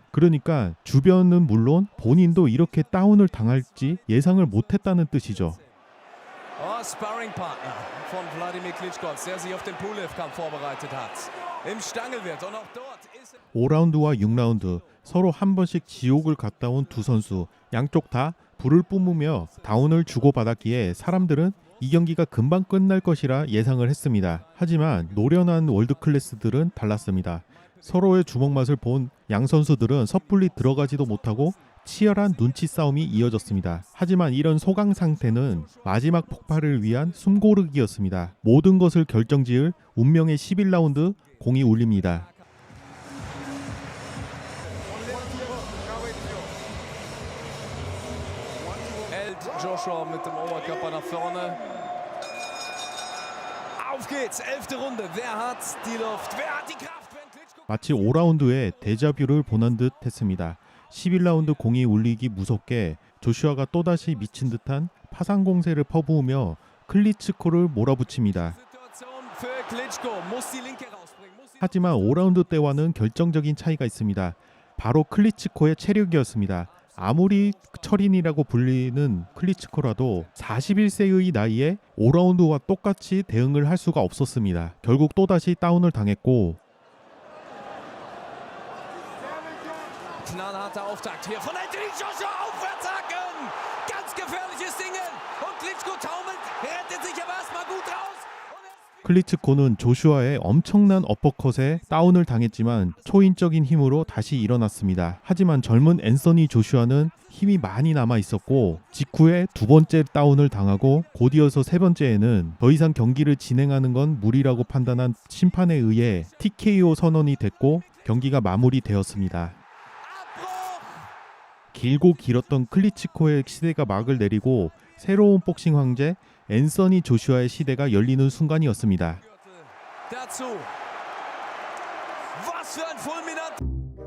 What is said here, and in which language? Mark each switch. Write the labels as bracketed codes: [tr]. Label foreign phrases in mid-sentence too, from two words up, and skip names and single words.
[ko] 그러니까 주변은 물론 본인도 이렇게 다운을 당할지 예상을 못했다는 뜻이죠. [de] Sparringpartner von Wladimir Klitschko, der sich auf den Pull-Lift-Kampf vorbereitet hat. Im Stangelwert und auch dort ist [ko] 5라운드와 6라운드 서로 한 번씩 지옥을 갔다 온 두 선수 양쪽 다 불을 뿜으며 다운을 주고받았기에 사람들은 이 경기가 금방 끝날 것이라 예상을 했습니다. 하지만 노련한 월드클래스들은 달랐습니다. 서로의 주먹 맛을 본 양 선수들은 섣불리 들어가지도 못하고 치열한 눈치 싸움이 이어졌습니다. 하지만 이런 소강 상태는 마지막 폭발을 위한 숨고르기였습니다. 모든 것을 결정지을 운명의 11라운드 공이 울립니다. [de] hält Joshua mit dem Oberkörper nach vorne. Auf geht's, 11. Runde. Wer hat die Luft? Wer hat die Kraft? Wenn Klitschko [ko] 마치 5라운드에 데자뷰를 보는 듯 했습니다. 11라운드 공이 울리기 무섭게 조슈아가 또다시 미친 듯한 파상 공세를 퍼부으며 클리츠코를 몰아붙입니다. [de] Situation für Klitschko. Muss die Linke rausbringen. Muss die [ko] 하지만 5라운드 때와는 결정적인 차이가 있습니다. 바로 클리츠코의 체력이었습니다. 아무리 철인이라고 불리는 클리츠코라도 41세의 나이에 5라운드와 똑같이 대응을 할 수가 없었습니다. 결국 또다시 다운을 당했고 [de] knallharter Auftakt hier von Anthony Joshua. Aufwärtshaken. Ganz gefährliches Ding. Und Klitschko taumelt, rettet sich aber erstmal gut raus. [ko] 클리츠코는 조슈아의 엄청난 어퍼컷에 다운을 당했지만 초인적인 힘으로 다시 일어났습니다. 하지만 젊은 앤서니 조슈아는 힘이 많이 남아 있었고 직후에 두 번째 다운을 당하고 곧이어서 세 번째에는 더 이상 경기를 진행하는 건 무리라고 판단한 심판에 의해 TKO 선언이 됐고 경기가 마무리되었습니다. 길고 길었던 클리츠코의 시대가 막을 내리고 새로운 복싱 황제 앤서니 조슈아의 시대가 열리는 순간이었습니다. [de] Dazu. Was für ein fulminant